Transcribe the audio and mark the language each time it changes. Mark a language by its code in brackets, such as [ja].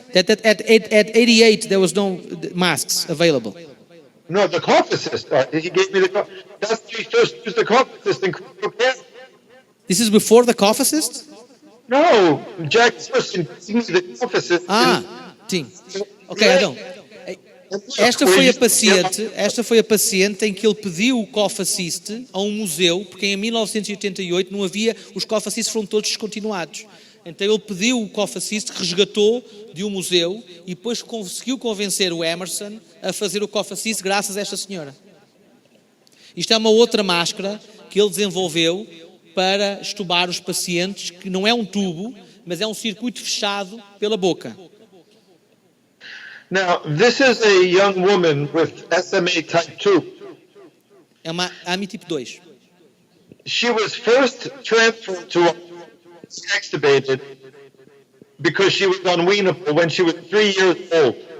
[en] That at 88 there was no masks available. No, the cough-assist. He gave me the cough. That's when we first used the cough-assist in critical care. This is before the cough assist? No, Jack first gave me the cough-assist. [pt] Sim. Ok, então. Esta foi a paciente em que ele pediu o cough assist a um museu, porque em 1988 não havia, os cough assists foram todos descontinuados. Então ele pediu o cough assist, resgatou de um museu e depois conseguiu convencer o Emerson a fazer o cough assist graças a esta senhora. Isto é uma outra máscara que ele desenvolveu para estubar os pacientes, que não é um tubo, mas é um circuito fechado pela boca. [en] Now, this is a young woman with SMA type 2. [pt] É uma AMI tipo 2. [en] She was first transferred to extubated because she was unweanable when she was 3 years old.